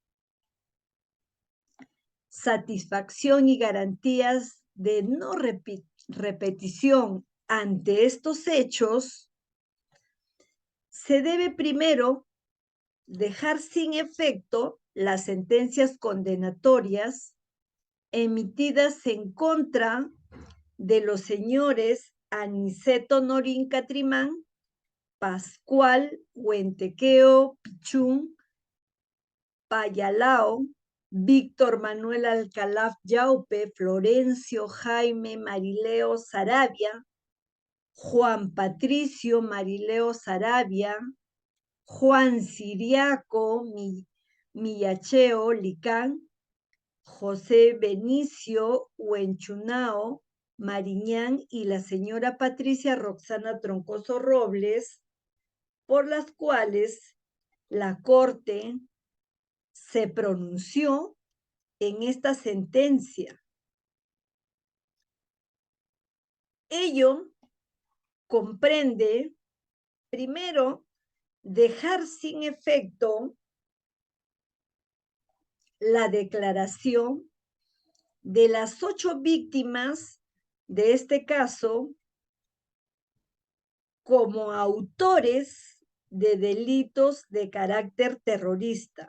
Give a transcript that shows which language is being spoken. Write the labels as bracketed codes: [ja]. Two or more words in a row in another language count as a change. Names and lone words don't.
[es] satisfacción y garantías de no repetición ante estos hechos. Se debe primero dejar sin efecto las sentencias condenatorias emitidas en contra de los señores Aniceto Norín Catrimán, Pascual Huentequeo Pichún Payalao, Víctor Manuel Alcalá Yaupe, Florencio Jaime Marileo Sarabia, Juan Patricio Marileo Sarabia, Juan Siriaco Millacheo Licán, José Benicio Huenchunao Mariñán y la señora Patricia Roxana Troncoso Robles, por las cuales la Corte se pronunció en esta sentencia. Ello comprende, primero, dejar sin efecto la declaración de las 8 víctimas de este caso como autores de delitos de carácter terrorista.